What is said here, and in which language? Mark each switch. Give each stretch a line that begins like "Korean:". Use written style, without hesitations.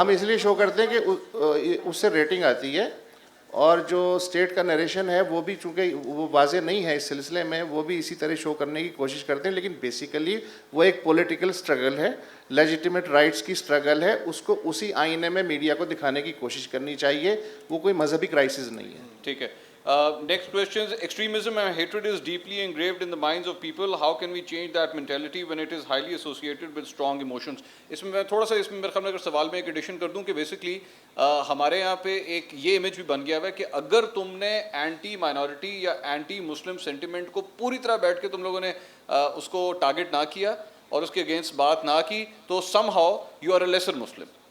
Urdu: ہم اس لیے شو کرتے ہیں کہ اس سے ریٹنگ آتی ہے، اور جو اسٹیٹ کا نریشن ہے وہ بھی چونکہ وہ واضح نہیں ہے اس سلسلے میں، وہ بھی اسی طرح شو کرنے کی کوشش کرتے ہیں. لیکن بیسیکلی وہ ایک پولیٹیکل سٹرگل ہے، لیجیٹیمیٹ رائٹس کی سٹرگل ہے. اس کو اسی آئینے میں میڈیا کو دکھانے کی کوشش کرنی چاہیے. وہ کوئی مذہبی کرائسس نہیں ہے. ٹھیک ہے.
English: Next question. Extremism and hatred is deeply engraved in the minds of people. How can we change that mentality when it is highly associated with strong emotions?
Urdu: اس میں میں تھوڑا سا میرے خیال میں اگر سوال میں ایک ایڈیشن کر دوں کہ بیسکلی ہمارے یہاں پہ ایک یہ امیج بھی بن گیا ہوا ہے کہ اگر تم نے اینٹی مائنورٹی یا اینٹی مسلم سینٹیمنٹ کو پوری طرح بیٹھ کے تم لوگوں نے اس کو ٹارگٹ نہ کیا اور اس کے اگینسٹ بات نہ کی تو
English: Somehow you are a lesser Muslim.